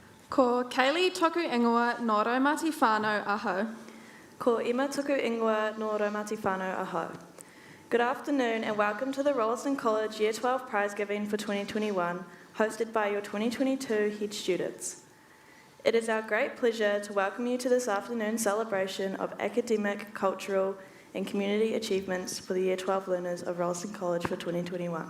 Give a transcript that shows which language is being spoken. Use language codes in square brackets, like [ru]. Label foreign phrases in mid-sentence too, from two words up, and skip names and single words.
[mi] Ko Kaylee toku ingoa no Raumati whānau aho. Ko Ima tuku ingoa no Raumati whānau aho. [en] Good afternoon and welcome to the Rolleston College Year 12 Prize Giving for 2021, hosted by your 2022 head students. It is our great pleasure to welcome you to this afternoon's celebration of academic, cultural and community achievements for the Year 12 learners of Rolleston College for 2021.